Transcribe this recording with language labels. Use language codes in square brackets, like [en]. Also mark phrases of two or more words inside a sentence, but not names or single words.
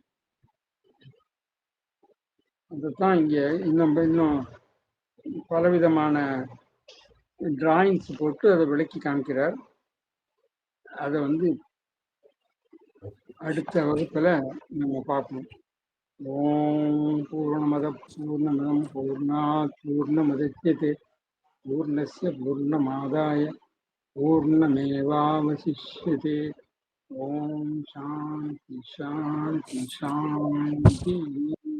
[ta] அதுதான் இங்க இன்னும் பலவிதமான டிராயிங்ஸ் போட்டு அதை விளக்கி காமிக்கிறார். அதை வந்து அடுத்த வகுப்புல நம்ம பார்ப்போம். [sa] ॐ पूर्णमदः पूर्णमिदं पूर्णात् पूर्णमुदच्यते पूर्णस्य पूर्णमादाय पूर्णमेवावशिष्यते. ॐ शान्तिः शान्तिः शान्तिः.